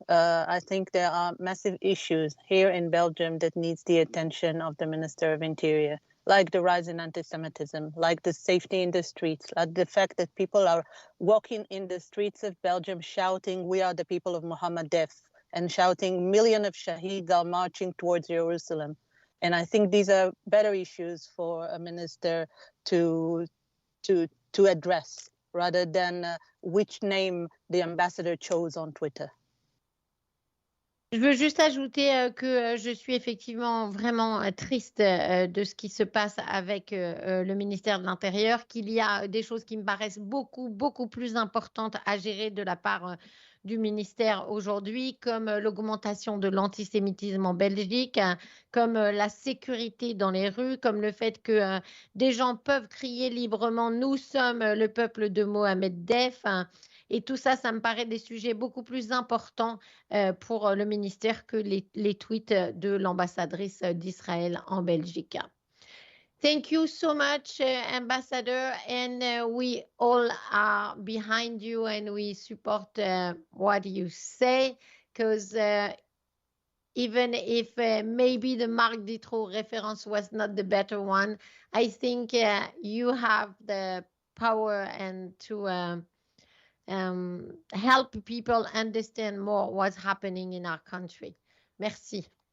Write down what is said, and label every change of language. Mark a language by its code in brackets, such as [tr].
[en] I think there are massive issues here in Belgium that needs the attention of the Minister of Interior, like the rise in anti-Semitism, like the safety in the streets, like the fact that people are walking in the streets of Belgium shouting, "We are the people of Muhammad Def," and shouting, "Millions of Shaheeds are marching towards Jerusalem." And I think these are better issues for a minister to to address, rather than which name the ambassador chose on Twitter. [fr] Je veux juste ajouter que je suis effectivement vraiment triste de ce qui se passe avec le ministère de l'Intérieur, qu'il y a des choses qui me paraissent beaucoup plus importantes à gérer de la part du ministère aujourd'hui, comme l'augmentation de l'antisémitisme en Belgique, comme la sécurité dans les rues, comme le fait que des gens peuvent crier librement « Nous sommes le peuple de Mohamed Def ». Et tout ça, ça me paraît des sujets beaucoup plus importants pour le ministère que les tweets de l'ambassadrice d'Israël en Belgique. [en] Thank you so much, Ambassador, and we all are behind you and we support what you say, because even if maybe the Marc Dutroux reference was not the better one, I think you have the power and to help people understand more what's happening in our country. [fr] Merci.